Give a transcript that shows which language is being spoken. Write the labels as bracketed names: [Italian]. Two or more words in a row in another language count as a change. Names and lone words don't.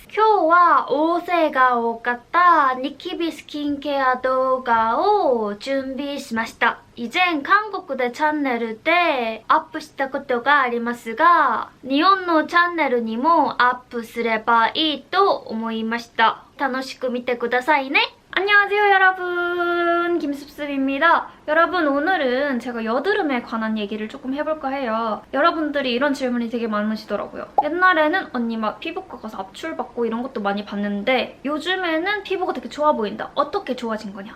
[Japanese] 今日は音声が多かったニキビスキンケア動画を準備しました。以前韓国でチャンネルでアップしたことがありますが、日本のチャンネルにもアップすればいいと思いました。楽しく見てくださいね。 [Korean] 안녕하세요 여러분, 김습습입니다. 여러분, 오늘은 제가 여드름에 관한 얘기를 조금 해볼까 해요. 여러분들이 이런 질문이 되게 많으시더라고요. 옛날에는 언니 막 피부과 가서 압출 받고 이런 것도 많이 봤는데 요즘에는 피부가 되게 좋아 보인다. 어떻게 좋아진 거냐?